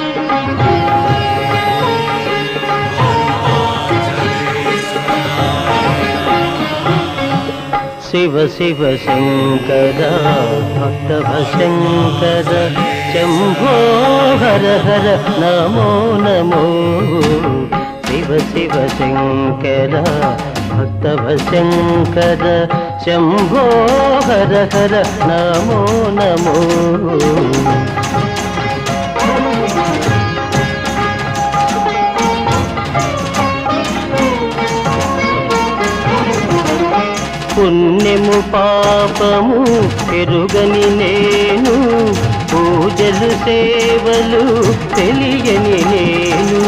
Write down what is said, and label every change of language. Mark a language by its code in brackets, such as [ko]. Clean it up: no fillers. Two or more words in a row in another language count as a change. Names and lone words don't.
[sa] शिव शिव शंकर भक्तभशंकर शंभो हर हर नमो नमो। शिव शिव शंकर भक्तभशंकर शंभो हर हर नमो नमो। [te] పుణ్యము పాపము ఎరుగని నేను, పూజలు సేవలు తెలియని నేను।